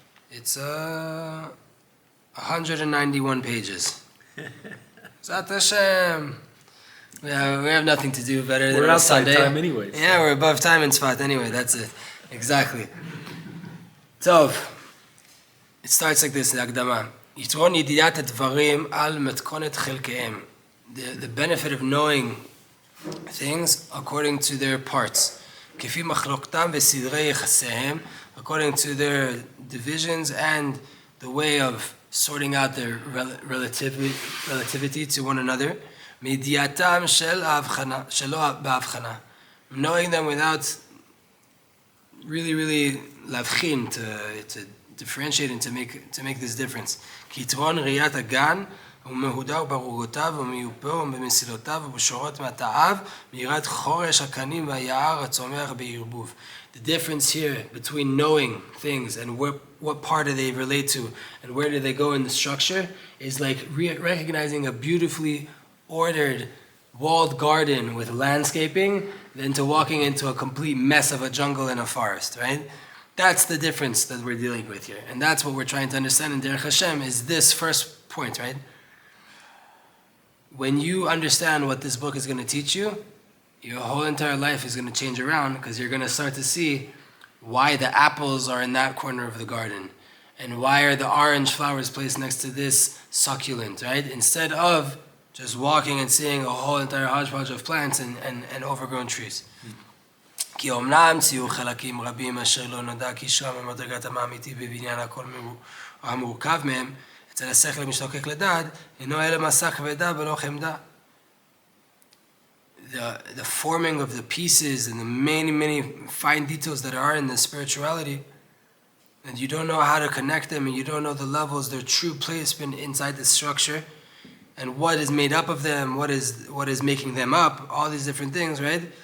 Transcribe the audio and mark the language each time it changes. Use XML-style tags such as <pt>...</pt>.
<en>It's 191 pages. B'ezrat Hashem. Yeah, we have nothing to do better than We're on outside Sunday. time anyways. Yeah, we're above time in Tzfat anyway. That's it. Exactly. So, it starts like this, להקדמה.</en> <he>יתרון ידיעת הדברים על מתכונת חלקיהם.</he> <en>The benefit of knowing things according to their parts.</en> <he>כפי מחלוקתם וסדרי יחסיהם,</he> <en>according to their divisions and the way of sorting out their relativity to one another.</en> <he>מידיעתם שלא בהבחנה.</he> <en>Knowing them without really</en> <he>להבחין,</he> <en>to differentiate and to make this difference.</en> <he>כי יתרון ראיית הגן הוא מהודק בערוגותיו ומיופו ובמסילותיו ובשורות מטעיו מיראת חורש הקנים והיער הצומח בערבוב.</he> <en>The difference here between knowing things and what part do they relate to and where do they go in the structure is like recognizing a beautifully ordered walled garden with landscaping than to walking into a complete mess of a jungle and a forest, right? That's the difference that we're dealing with here. And that's what we're trying to understand in Derech Hashem is this first point, right? When you understand what this book is going to teach you, your whole entire life is going to change around because you're going to start to see why the apples are in that corner of the garden and why are the orange flowers placed next to this succulent, right? Instead of just walking and seeing a whole entire hodgepodge of plants and overgrown trees.</en> <he>כי אומנם ציור חלקים רבים אשר לא נודע קישרם במדרגתם האמיתי בבניין הכל המורכב מהם, אצל השכל המשתוקק לדעת, אינו אלא מסע כבדה ולא חמדה.</he> <en>The forming of the pieces and the many fine details that are in the spirituality, and you don't know how to connect them and you don't know the levels, their true placement inside the structure, and what is made up of them, what is making them up, all these different things, right?</en>